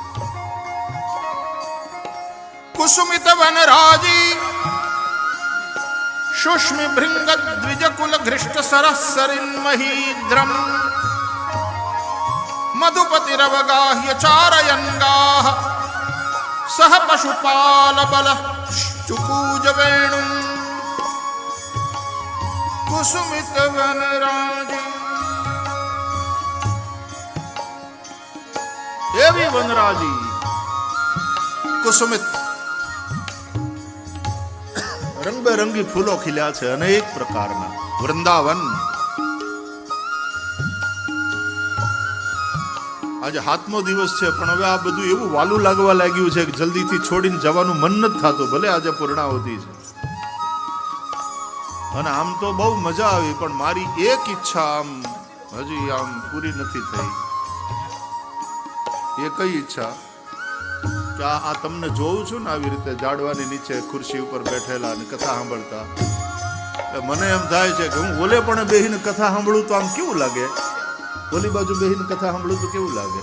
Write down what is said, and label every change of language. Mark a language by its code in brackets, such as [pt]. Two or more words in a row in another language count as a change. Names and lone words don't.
[sa] कुसुमित वनराजी शुष्म भृंग द्विज कुल घृष्ट सरस्सरिन महीद्रम मधुपतिरवगाह्य चारयन्गाः सह पशुपाल बल चुकूज वेणुं कुसुमित वनराजी। [hi] ये भी [gu] વનરાજી કુસુમિત રંગ બેરંગી ફૂલો ખિલ્યા છે, અનેક પ્રકારના વૃંદાવન। આજ હાથમો દિવસ હૈ, પણ હવે આ બધું એવું વાલું લાગવા લાગ્યું છે કિ જલ્દીથી છોડીને જવાનું મન નથી થાતું। ભલે આજ પૂર્ણાહુતિ છે અને આમ તો બહુ મજા આવી, પણ મારી એક ઇચ્છા આમ હજી આમ પૂરી નથી થઈ। એ કઈ ઇચ્છા કિ આ તમને જોઉં છું ને આવી રીતે જાડવાની નીચે ખુરશી ઉપર બેઠેલા અને કથા સાંભળતા, મને એમ થાય છે કિ હું ઓલે પણ બેહીને કથા સાંભળું તો આમ કેવું લાગે, ઓલી બાજૂ બેહીને કથા સાંભળું તો કેવું લાગે।